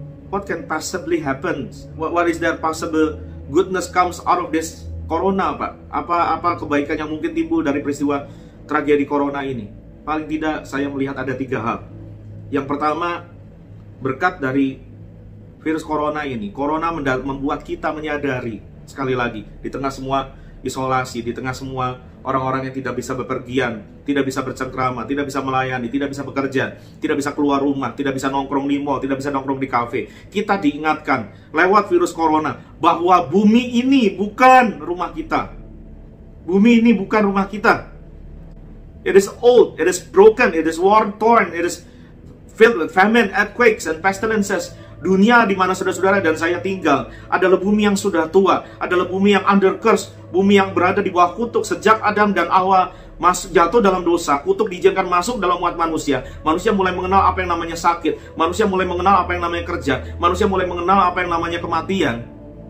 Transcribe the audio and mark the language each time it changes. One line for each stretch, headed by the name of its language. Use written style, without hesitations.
English: What can possibly happen? What is there possible goodness comes out of this corona, Pak?
Indonesian: Apa kebaikan yang mungkin timbul dari peristiwa tragedi corona ini? Paling tidak saya melihat ada 3 hal. Yang pertama, berkat dari virus corona ini. Corona membuat kita menyadari, sekali lagi, di tengah semua isolasi, di tengah semua orang-orang yang tidak bisa bepergian, tidak bisa bercengkrama, tidak bisa melayani, tidak bisa bekerja, tidak bisa keluar rumah, tidak bisa nongkrong di mall, tidak bisa nongkrong di kafe. Kita diingatkan lewat virus corona bahwa bumi ini bukan rumah kita. Bumi ini bukan rumah kita.
English: It is old, it is broken, it is worn, torn, it is filled with famine, earthquakes, and pestilences.
Indonesian: Dunia di mana saudara-saudara dan saya tinggal adalah bumi yang sudah tua, adalah bumi yang under curse, bumi yang berada di bawah kutuk sejak Adam dan Hawa jatuh dalam dosa. Kutuk diizinkan masuk dalam umat manusia. Manusia mulai mengenal apa yang namanya sakit, manusia mulai mengenal apa yang namanya kerja, manusia mulai mengenal apa yang namanya kematian.